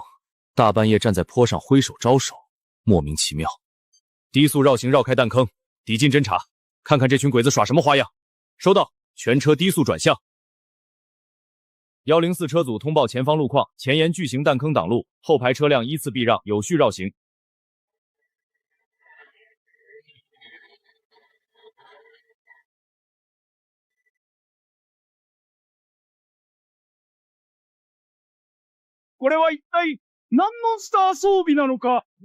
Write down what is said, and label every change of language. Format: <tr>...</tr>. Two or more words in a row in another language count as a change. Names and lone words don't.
<zh>大半夜站在坡上挥手招手，莫名其妙。低速绕行绕开弹坑，抵近侦查，看看这群鬼子耍什么花样。收到，全车低速转向。104车组通报前方路况，前沿巨型弹坑挡路，后排车辆依次避让，有序绕行。</zh> <ja>これは一体何のスター装備なのか。</ja>